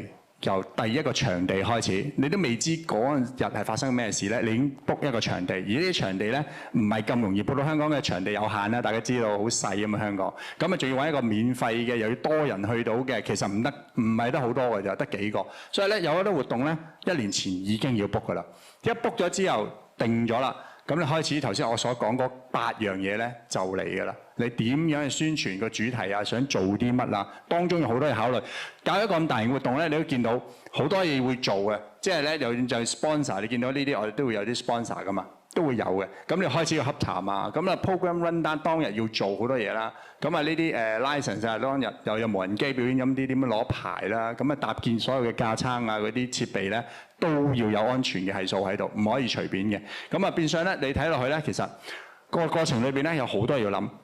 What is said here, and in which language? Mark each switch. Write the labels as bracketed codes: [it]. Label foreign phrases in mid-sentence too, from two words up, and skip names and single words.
[yue] 由第一個場地開始，你都未知嗰日係發生咩事咧，你已經 book 一個場地，而呢啲場地咧唔係咁容易 book 到，香港嘅場地有限啦，大家知道好細咁嘛香港，咁啊仲要揾一個免費嘅，又要多人去到嘅，其實唔係得好多嘅，就得幾個，所以咧有好多活動咧1年前已經要 book 噶啦，一 book 咗之後定咗啦，咁你開始頭先我所講嗰8樣嘢咧就嚟㗎啦。你點樣去宣傳個主題啊？想做啲乜啊？當中有好多嘢考慮。搞一個咁大型活動咧，你都見到好多嘢會做嘅。即係咧，就 sponsor，你見到呢啲我哋都會有啲 sponsor 噶嘛，都會有嘅。咁你開始要洽談啊，咁啊 [en] program run down [yue] 當日要做好多嘢啦。咁啊呢啲license 啊，當日又有無人機表演咁啲點樣攞牌啦。咁啊搭建所有嘅架撐啊嗰啲設備咧，都要有安全嘅係數喺度，唔可以隨便嘅。咁啊變相咧，你睇落去咧，其實個過程裏邊咧有好多嘢要諗。